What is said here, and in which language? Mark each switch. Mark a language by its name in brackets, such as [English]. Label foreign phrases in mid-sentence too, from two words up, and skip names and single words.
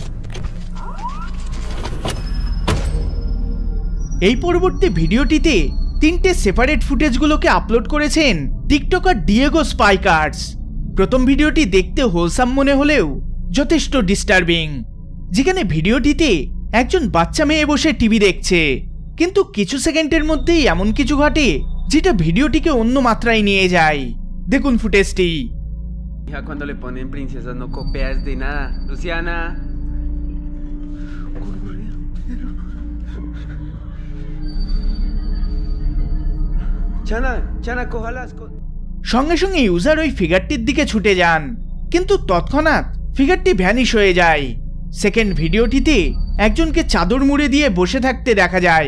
[Bangla] এই পরবর্তী ভিডিওটিতে 3টে সেপারেট ফুটেজগুলোকে আপলোড করেছেন টিকটকার ডিয়েগো স্পাইকার্স। প্রথম ভিডিওটি দেখতে হোলসাম মনে হলেও যথেষ্ট ডিস্টার্বিং, যেখানে ভিডিওটিতে একজন বাচ্চা মেয়ে বসে টিভি দেখছে, কিন্তু কিছু সেকেন্ডের মধ্যেই এমন কিছু ঘটে যেটা ভিডিওটিকে অন্য মাত্রায় নিয়ে যায়। দেখুন ফুটেজটি। [Spanish] Hija, cuando le ponen princesas no copias de nada. Luciana. Chana, cójalas. [Bangla] সঙ্গে সঙ্গে ইউজার ওই ফিগারটির দিকে ছুটে যান, কিন্তু তৎক্ষণাৎ ফিগারটি ভ্যানিশ হয়ে যায়। সেকেন্ড ভিডিওটিতে একজনকে চাদর মুড়ে দিয়ে বসে থাকতে দেখা যায়।